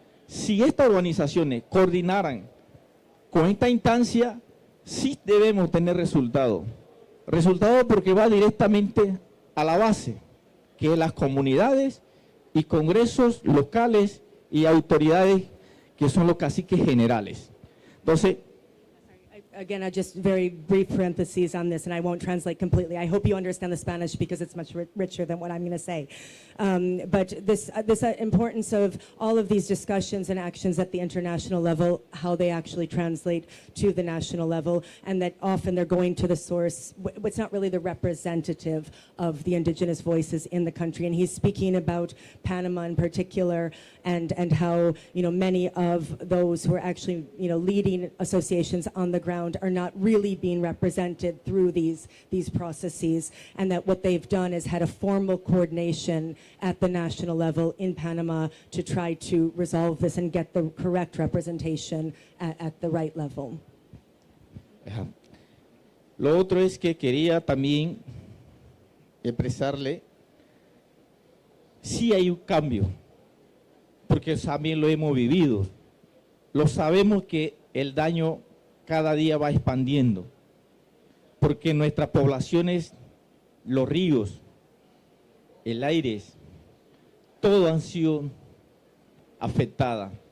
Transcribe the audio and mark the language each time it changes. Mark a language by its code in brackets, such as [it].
[es] Si estas organizaciones coordinaran con esta instancia, sí debemos tener resultados. Resultados porque va directamente a la base, que es las comunidades y congresos locales y autoridades que son los caciques generales. Entonces, [en] Again, just very brief parentheses on this, and I won't translate completely. I hope you understand the Spanish because it's much richer than what I'm going to say. But this importance of all of these discussions and actions at the international level, how they actually translate to the national level, and that often they're going to the source, what's not really the representative of the indigenous voices in the country. And he's speaking about Panama in particular, and how many of those who are actually leading associations on the ground are not really being represented through these processes, and that what they've done is had a formal coordination at the national level in Panama to try to resolve this and get the correct representation at the right level. [es] Lo otro es que quería también expresarle, sí hay un cambio, porque también lo hemos vivido, lo sabemos que el daño cada día va expandiendo, porque nuestras poblaciones, los ríos, el aire, todo han sido afectadas.